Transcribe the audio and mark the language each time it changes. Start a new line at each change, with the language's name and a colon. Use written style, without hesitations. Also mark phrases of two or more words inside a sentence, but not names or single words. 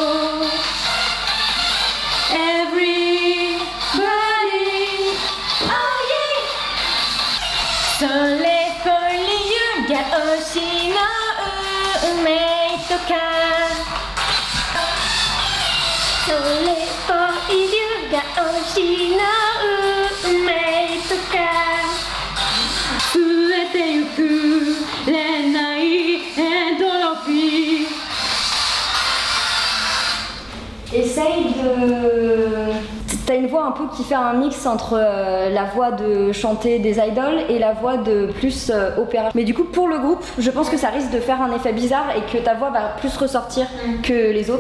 English: Everybody Oh yeah
Japanese: それっぽい優雅推しの運命とかそれっぽい優雅推しの運命とか増えてゆく恋愛エントロピー
French: Essaye de... T'as une voix un peu qui fait un mix entre la voix de chanter des idoles et la voix de plus opéra. Mais du coup, pour le groupe, je pense que ça risque de faire un effet bizarre et que ta voix va plus ressortir que les autres.